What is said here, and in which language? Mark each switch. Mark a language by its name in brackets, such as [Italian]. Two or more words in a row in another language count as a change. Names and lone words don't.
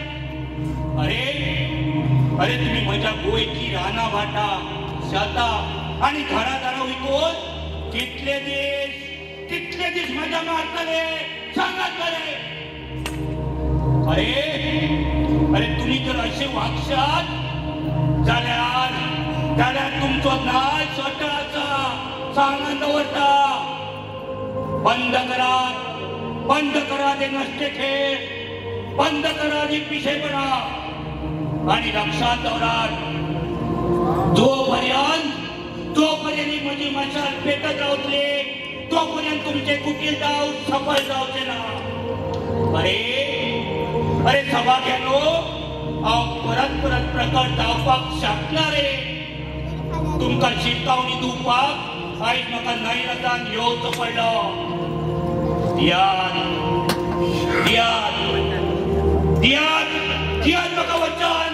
[Konkani] अरे अरे तुम्ही म्हज्या गोंयची रानां भाटां, शेतां आणि घरादारां विकून कितले दीस मजा मारतले सांगात मरे. अरे अरे तुम्ही जर असे वागशात जाल्यार तुमचो नाश स्वतःचा सांगून दवरता. बंद करा ते नसते खेळ, बंद करा ते पिशेपणा आणि लक्षात दवरात, जोपर्यंत माझी मशाल पेटत रावतले तोपर्यंत तुमचे कुटील डाव सफल जावचे ना. अरे सभाग्यानो, हांव परत प्रकट जावपाक शकना रे. तुमकां शिटकावणी दिवपाक आयज म्हाका नैरतान येवचो पडलो. दियात म्हाका वचन.